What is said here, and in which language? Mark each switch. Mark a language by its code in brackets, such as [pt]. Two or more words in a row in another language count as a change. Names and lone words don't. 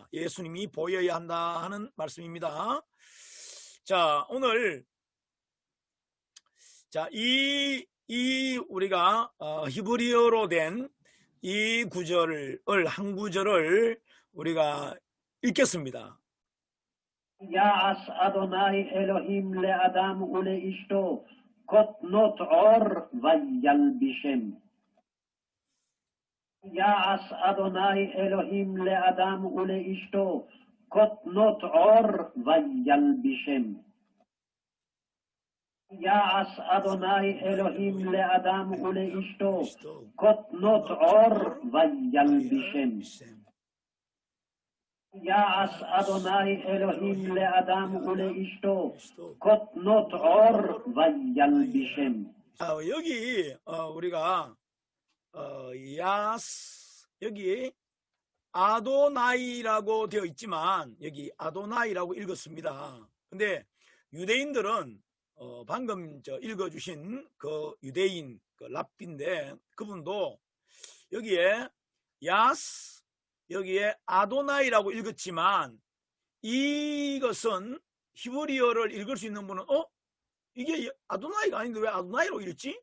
[ko] 예수님이 보여야 한다 하는 말씀입니다. 자, 오늘 우리가 히브리어로 된 이 구절을, 한 구절을 우리가 읽겠습니다. [he] יעש אדוני אלוהים לאדם ולאשתו כותנות עור וילבישם. יעש אדוני אלוהים לאדם ולאשתו כותנות עור וילבישם. יעש אדוני אלוהים לאדם ולאשתו כותנות עור וילבישם. יעש אדוני אלוהים לאדם ולאשתו כותנות עור וילבישם. [ko] 여기 우리가 여기 아도나이라고 되어 있지만 여기 아도나이라고 읽었습니다. 근데 유대인들은 방금 읽어주신 그 유대인 그 랍비인데 그분도 여기에 야스, 여기에 아도나이라고 읽었지만 이것은 히브리어를 읽을 수 있는 분은 이게 아도나이가 아닌데 왜 아도나이로 읽지?